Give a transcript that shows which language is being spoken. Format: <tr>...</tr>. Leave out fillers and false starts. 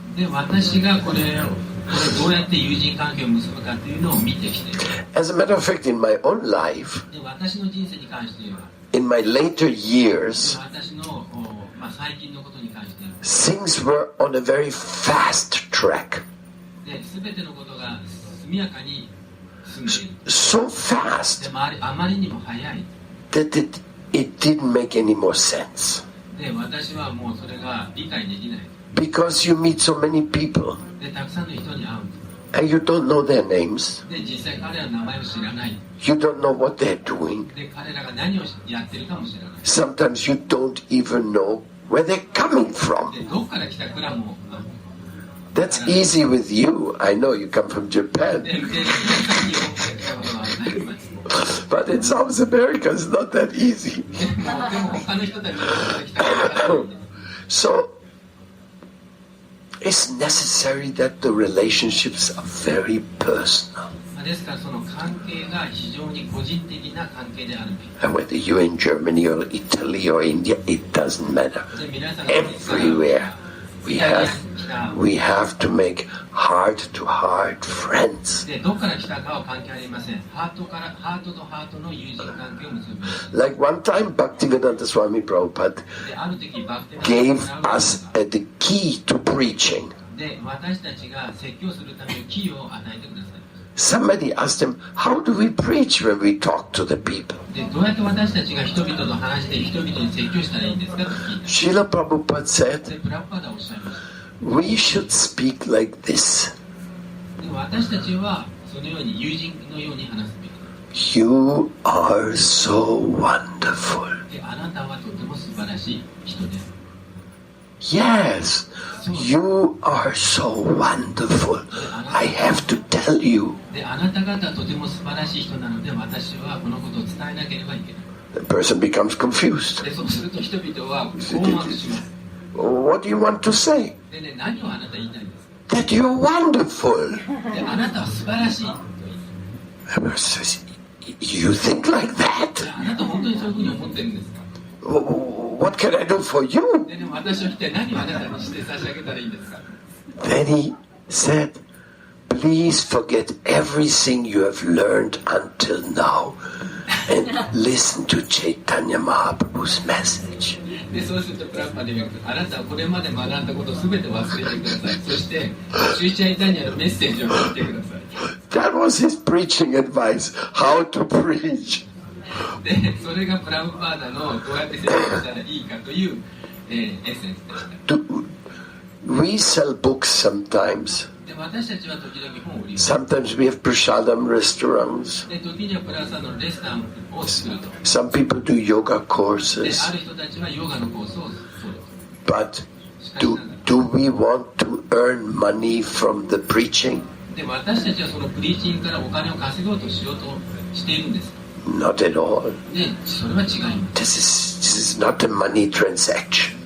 <en>As a matter of fact, in my own life, in my later years,</en> <ja>最近のことに関して</ja> <en>things were on a very fast track.</en> <ja>で全てのことが速やかに進んでいる</ja> <en>So fast</en> <ja>であまりにも早い</ja> <en>that it didn't make any more sense.</en> <ja>で私はもうそれが理解できない</ja> <en>Because you meet so many people</en> <ja>でたくさんの人に会う</ja> <en>and you don't know their names.</en> <ja>で実際彼らの名前を知らない</ja> <en>You don't know what they're doing.</en> <ja>で彼らが何をやってるかも知らない</ja> <en>Sometimes you don't even know where they're coming from.</en> <ja>でどっから来たかも</ja> <en>That's easy with you. I know you come from Japan.</en> <ja>で皆さんに多くのことはないます</ja> <en>But in South America, it's not that easy.</en> <ja>でも他の人たちがどこから来たかわからないんです</ja> <en>So, it's necessary that the relationships are very personal.</en> <ja>ですからその関係が非常に個人的な関係であるべき</ja> <en>And whether you're in Germany or Italy or India, it doesn't matter.</en> <ja>で皆さんが</ja> <en>Everywhere we have to make heart-to-heart friends.</en> <ja>でどこから来たかは関係ありません。ハートとハートの友人関係を結ぶ。</ja> <en>Like one time, Bhaktivedanta Swami Prabhupada</en> <ja>である時バクテ</ja> <en>gave us the key to preaching.</en> <ja>で私たちが説教するためのキーを与えてください。</ja> <en>Somebody asked him, how do we preach when we talk to the people?</en> <ja>でどうやって私たちが人々と話して人々に説教したらいいんですかと聞いた。</ja> <en>Srila Prabhupada said,</en> <ja>でプラッパーダおっしゃいました。</ja> <en>we should speak like this.</en> <ja>で私たちはそのように友人のように話すべき。</ja> <en>You are so wonderful.</en> <ja>であなたはとても素晴らしい人です。</ja> <en>Yes, you are so wonderful. I have to tell you.</en> <ja>であなた方はとても素晴らしい人なので私はこのことを伝えなければいけない。</ja> <en>The person becomes confused.</en> <ja>でそうすると人々は困惑します。</ja> <en>What do you want to say?</en> <ja>でね、何をあなた言いたいんですか</ja> <en>That you're wonderful.</en> <ja>であなたは素晴らしいと言い</ja> <en>The person says, you think like で that?</en> <ja>あなた本当にそういうふうに思ってるんですか</ja> <en>What can I do for you?</en> <ja>でも私は一体何をあなたにして差し上げたらいいんですか</ja> <en>Then he said, please forget everything you have learned until now and listen to Chaitanya Mahaprabhu's message.</en> <ja>でそうするとプラッパで言うあなたはこれまで学んだことを全て忘れてくださいそしてシュイチャイタニアのメッセージを聞いてください</ja> <en>That was his preaching advice, how to preach.</en> <ja>でそれがプラッパーダのどうやって説明したらいいかという、エッセンスでした</ja> <en>We sell books sometimes.</en> <ja>で私たちは時々本を売ります</ja> <en>Sometimes we have prasadam restaurants.</en> <ja>で時にはプラサのレストランを作ると</ja> <en>Some people do yoga で courses.</en> <ja>ある人たちはヨガのコースをする</ja> <en>But do we want to earn money from the preaching?</en> <ja>で私たちはそのプリーチングからお金を稼ごうとしようとしているんです</ja> <en>Not at all.</en> <ja>でそれは違います</ja> <en>This is not a money transaction.</en>